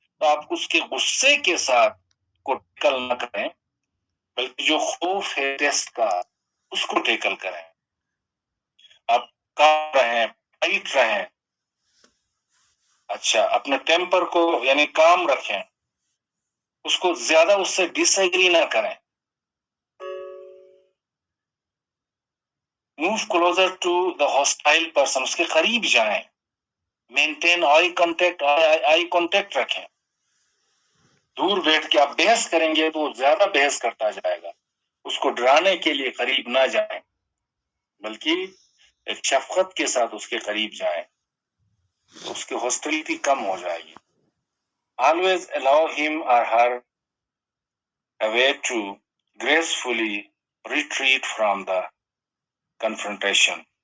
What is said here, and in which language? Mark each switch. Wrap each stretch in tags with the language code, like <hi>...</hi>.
<ur>تو آپ اس کے غصے کے ساتھ کو ٹیکل نہ کریں, بلکہ جو خوف ہے ٹیسٹ کا اس کو ٹیکل کریں. آپ کام رہیں, فائٹ رہیں. اچھا, اپنے ٹیمپر کو یعنی کام رکھیں, اس کو زیادہ اس سے ڈس ایگری نہ کریں.</ur> <en>move closer to the hostile person,</en> <ur>اس کے قریب جائیں. مینٹین آئی کانٹیکٹ رکھیں. دور بیٹھ کے آپ بحث کریں گے تو وہ زیادہ بحث کرتا جائے گا. اس کو ڈرانے کے لیے قریب نہ جائیں بلکہ ایک شفقت کے ساتھ اس کے قریب جائیں. اس کی ہاسٹیلٹی کم ہو جائے گی.</ur> <en>Always allow him or her a way to gracefully retreat from the confrontation.</en>